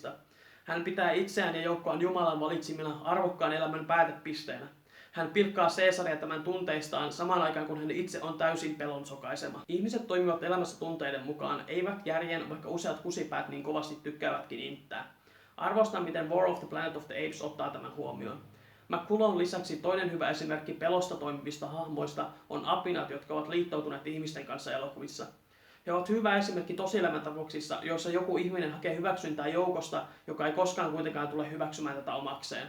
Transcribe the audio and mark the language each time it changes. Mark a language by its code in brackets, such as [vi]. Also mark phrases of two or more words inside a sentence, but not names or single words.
[fi] Hän pitää itseään ja joukkoaan Jumalan valitsimina arvokkaan elämän päätepisteenä. Hän pilkkaa Caesaria tämän tunteistaan samaan aikaan, kun hän itse on täysin pelon sokaisema. Ihmiset toimivat elämässä tunteiden mukaan, eivät järjen, vaikka useat kusipäät niin kovasti tykkäävätkin inttää. Arvostan, miten War of the Planet of the Apes ottaa tämän huomioon. McCullon lisäksi toinen hyvä esimerkki pelosta toimivista hahmoista on apinat, jotka ovat liittoutuneet ihmisten kanssa elokuvissa. He ovat hyvä esimerkki tosielämäntapauksissa, joissa joku ihminen hakee hyväksyntää joukosta, joka ei koskaan kuitenkaan tule hyväksymään tätä omakseen.